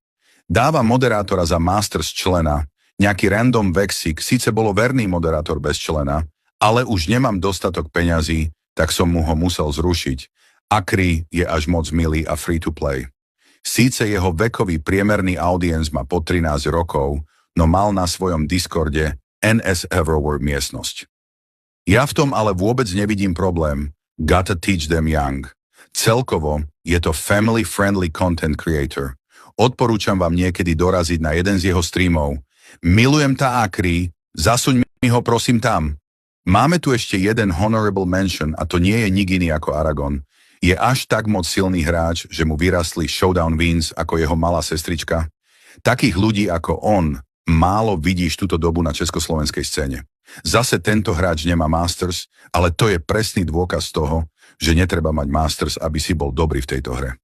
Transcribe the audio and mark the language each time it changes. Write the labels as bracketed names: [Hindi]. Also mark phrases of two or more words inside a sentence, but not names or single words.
[Slovak] Dáva moderátora za Masters člena, nejaký random Vexik, síce bolo verný moderátor bez člena, ale už nemám dostatok peňazí, tak som mu ho musel zrušiť. Akri je až moc milý a [English] free to play. [Slovak] Síce jeho vekový priemerný audience má po 13 rokov, no mal na svojom Discorde NS Everywhere miestnosť. Ja v tom ale vôbec nevidím problém. [English] Gotta teach them young. [Slovak] Celkovo je to [English] family-friendly content creator. [Slovak] Odporúčam vám niekedy doraziť na jeden z jeho streamov. Milujem tá Akri, zasuň mi ho prosím tam. Máme tu ešte jeden [English] honorable mention [Slovak] a to nie je nik iný ako Aragon. Je až tak moc silný hráč, že mu vyrastli [English] showdown wins [Slovak] ako jeho malá sestrička. Takých ľudí ako on málo vidíš túto dobu na československej scéne. Zase tento hráč nemá Masters, ale to je presný dôkaz toho, že netreba mať Masters, aby si bol dobrý v tejto hre.